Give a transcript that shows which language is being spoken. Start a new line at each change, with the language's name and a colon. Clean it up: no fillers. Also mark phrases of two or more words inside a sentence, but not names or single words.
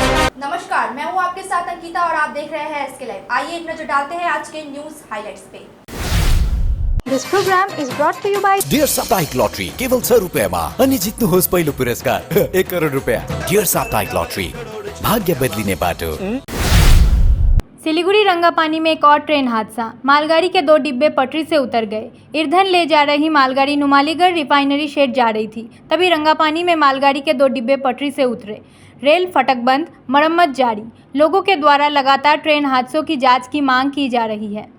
Hindi: नमस्कार, मैं हूं आपके साथ अंकिता और आप देख रहे हैं एसके लाइव। आइए एक नजर डालते हैं आज के न्यूज हाइलाइट्स पे।
English: This program is brought to you by
Nepali: डियर साप्ताहिक लॉटरी केवल 100 रुपयामा अनि जित्नुहोस् पहिलो पुरस्कार 1 करोड रुपया। डियर साप्ताहिक लॉटरी, भाग्य बदलिने बाटो।
Hindi: सिलीगुड़ी रंगापानी में एक और ट्रेन हादसा। मालगाड़ी के 2 डिब्बे पटरी से उतर गए। ईंधन ले जा रही मालगाड़ी नुमालीगढ़ रिफाइनरी शेड जा रही थी, तभी रंगापानी में मालगाड़ी के 2 डिब्बे पटरी से उतरे। रेल फटक बंद, मरम्मत जारी। लोगों के द्वारा लगातार ट्रेन हादसों की जांच की मांग की जा रही है।